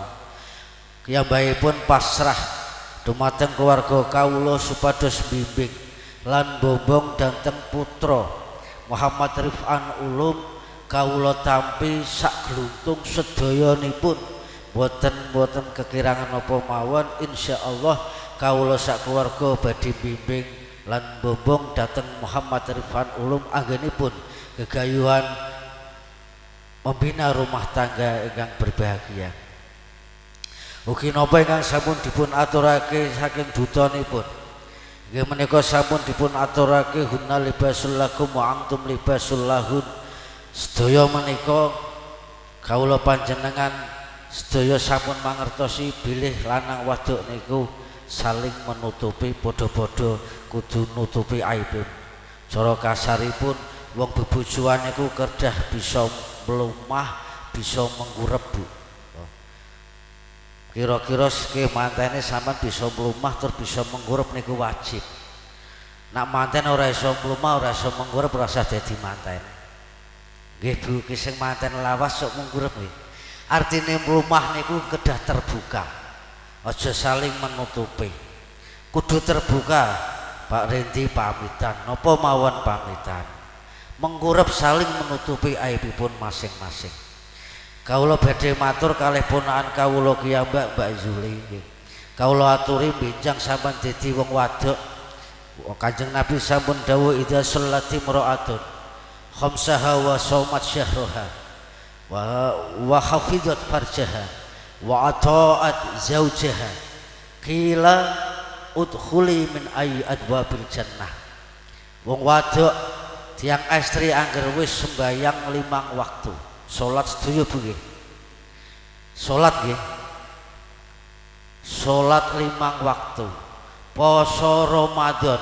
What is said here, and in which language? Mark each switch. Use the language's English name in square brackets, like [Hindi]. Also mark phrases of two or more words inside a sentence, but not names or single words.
[Javanese] Kiyambakipun pasrah dumateng keluarga kawula supados bimbing lan bombong dhateng putra Muhammad Rifan Ulum kawula tampi sak gluntung sedayanipun boten kekirangan apa mawon insyaallah kawula sak keluarga badhe bimbing lan bombong dhateng Muhammad Rifan Ulum anggenipun gegayuhan membina rumah tangga ingkang berbahagia. Ugi napa ingkang sampun dipun aturake saking dutanipun. Nggih menika sampun dipun aturake [Arabic] هن لباس لكم وأنتم لباس لهن. [Javanese] Sedaya menika kawula panjenengan sedaya sampun mangertosi bilih lanang wadok niku saling menutupi padha-padha kudu nutupi aibipun. Cara kasaripun wong bebojoan niku kerdah bisa mlumah, bisa menggurep, Bu. Kira-kira ke mantene sampean bisa mlumah terus bisa menggurep niku wajib. Nak manten ora iso mlumah, ora iso menggurep, ora usah dadi manten. Nggih Bu, ki sing manten lawas sok menggurep nggih. Artine mlumah niku kedah terbuka. Aja saling menutupi. Kudu terbuka. Pak Rendi pamitan, napa mawon pamitan. Menggurep saling menutupi aibipun masing-masing. Kawula badhe matur kalih ponakan kawula kiyambak Mbak Zuli nggih. Kawula aturi benjang sampean dadi wong wadok. Kanjeng Nabi sampun dawuh [Arabic] إذا صلت امرأة خمسها وصامت شهرها وحفظت فرجها وأطاعت زوجها قيل ادخلي من أي أبواب الجنة. [Javanese] Wong wadok tiang istri angger wis sembayang 5 waktu. Salat sedaya Bu nggih. Salat nggih. Salat 5 waktu. Poso Ramadan.